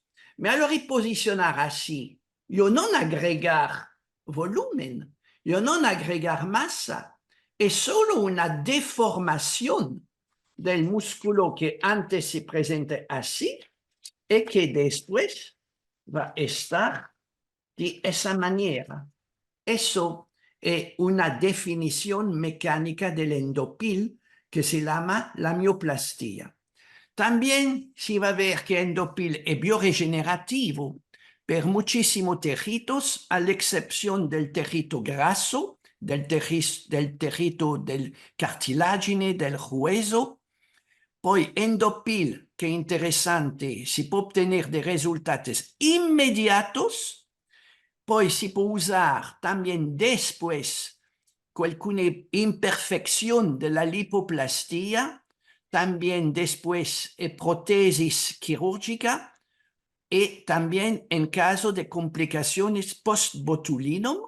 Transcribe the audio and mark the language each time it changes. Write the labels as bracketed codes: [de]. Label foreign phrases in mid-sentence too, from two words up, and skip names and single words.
[es] Me lo reposicionar así, yo no agregar volumen, yo no agregar masa, es solo una deformación del músculo que antes se presenta así y que después va a estar de esa manera. Eso es una definición mecánica del endopil que se llama la mioplastía. También se va a ver que el endopil es bioregenerativo per muchísimos tejidos, a la excepción del tejido graso, del tejido del cartilagine, del hueso. [it] Poi endopil, che è interessante, si può ottenere dei risultati immediatos, poi si può usare [es] también después alguna imperfección de la lipoplastia, también después prótesis quirúrgica y también en caso de complicaciones post-botulinum.